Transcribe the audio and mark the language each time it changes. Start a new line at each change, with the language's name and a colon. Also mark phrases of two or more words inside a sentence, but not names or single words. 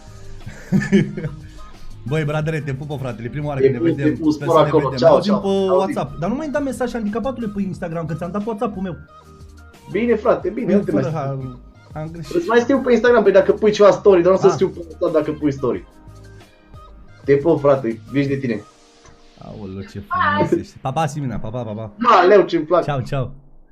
Romanian: Băi, bradere, te pupă, fratele, prima oară când ne vedem, sper să ne vedem, ne auzim pe WhatsApp. Dar nu mai-mi da mesaj handicapatule pe Instagram, că ți-am dat pe WhatsApp-ul meu. Bine, frate, bine, nu te mai Fără stiu. am greșit. Îți mai stiu pe Instagram, pe dacă pui ceva story, dar nu să Ah. stiu pe WhatsApp dacă pui story. Te pup, frate, vezi de tine. Aoleu, ce frumos ești. Pa, pa, Simina, pa, pa, pa, pa. Ma, leu, ce-mi plac. Ceau, ceau.